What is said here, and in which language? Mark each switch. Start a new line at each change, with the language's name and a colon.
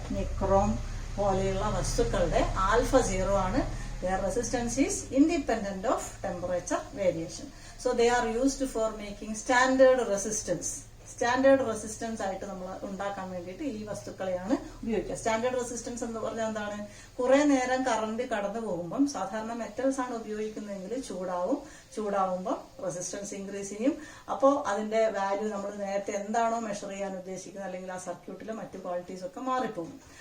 Malayalam: Nichrome പോലെയുള്ള വസ്തുക്കളുടെ alpha 0 ആണ്.
English: Their resistance is independent of temperature variation. So they are used for making standard resistance.
Malayalam: Standard resistance ആയിട്ട് നമ്മൾ ഉണ്ടാക്കാൻ വേണ്ടിയിട്ട് ഈ വസ്തുക്കളെയാണ് ഉപയോഗിക്കുക. സ്റ്റാൻഡേർഡ് റെസിസ്റ്റൻസ് എന്ന് പറഞ്ഞാൽ എന്താണ്? കുറെ നേരം കറണ്ട് കടന്നു പോകുമ്പം സാധാരണ മെറ്റൽസ് ആണ് ഉപയോഗിക്കുന്നതെങ്കിൽ ചൂടാവുമ്പോൾ റെസിസ്റ്റൻസ് ഇൻക്രീസ് ചെയ്യും. അപ്പോൾ അതിന്റെ വാല്യൂ നമ്മൾ നേരത്തെ എന്താണോ മെഷർ ചെയ്യാൻ ഉദ്ദേശിക്കുന്നത് അല്ലെങ്കിൽ ആ സർക്യൂട്ടിലെ മറ്റു ക്വാളിറ്റീസ് ഒക്കെ മാറിപ്പോകും.